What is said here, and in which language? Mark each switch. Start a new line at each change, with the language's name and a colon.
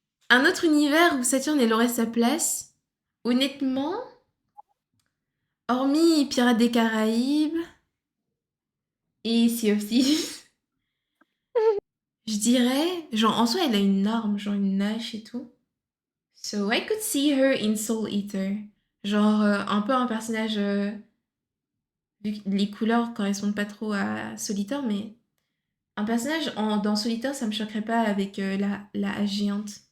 French: Un autre univers où Saturne elle aurait sa place. Honnêtement, hormis Pirates des Caraïbes et Sea of Thieves, je dirais, genre en soi elle a une arme, genre une hache et tout.
English: So I could see her in Soul Eater.
French: Genre un peu un personnage, vu que les couleurs correspondent pas trop à Solitaire, mais un personnage dans Solitaire ça me choquerait pas avec la hache géante.